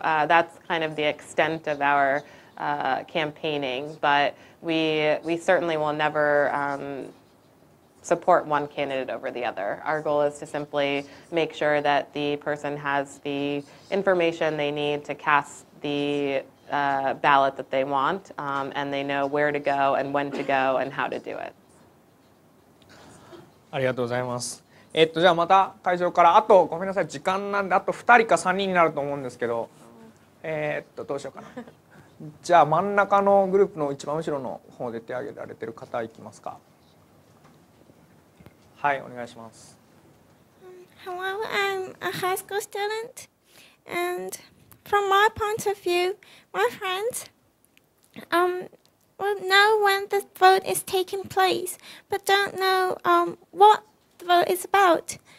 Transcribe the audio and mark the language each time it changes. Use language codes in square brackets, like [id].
[en] That's kind of the extent of our campaigning, but we certainly will never support one candidate over the other. Our goal is to simply make sure that the person has the information they need to cast the ballot that they want, and they know where to go and when to go and how to do it. [ja] ありがとうございます。じゃあまた会場からあとごめんなさい、時間なんであと2人か3人になると思うんですけど、どうしようかな。じゃあ真ん中のグループの一番後ろの方で手を挙げられてる方いきますか。はい、お願いします。 [en] Hello, I'm a high school student, and from my point of view, my friends will know when the vote is taking place, but don't know what the vote is about.